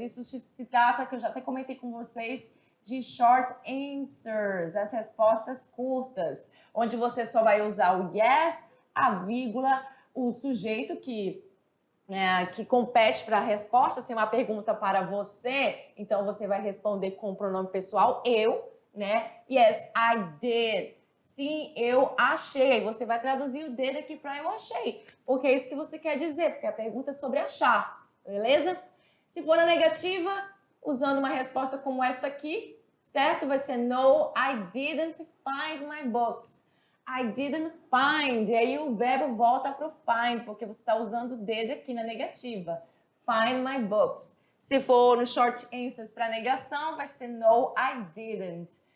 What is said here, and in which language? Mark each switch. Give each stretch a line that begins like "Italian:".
Portuguese: Isso se trata, que eu já até comentei com vocês, de short answers, as respostas curtas, onde você só vai usar o yes, a vírgula, o sujeito que compete para a resposta, se é uma pergunta para você, então você vai responder com o pronome pessoal, eu, né?
English: Yes, I did.
Portuguese: Sim, eu achei. Aí você vai traduzir o did aqui para eu achei, porque é isso que você quer dizer, porque a pergunta é sobre achar, beleza? Se for na negativa, usando uma resposta como esta aqui, certo? Vai ser
English: no, I didn't find my books. I didn't find.
Portuguese: E aí o verbo volta para o find, porque você está usando o did aqui na negativa.
English: Find my books.
Portuguese: Se for no short answers para negação, vai ser
English: no, I didn't.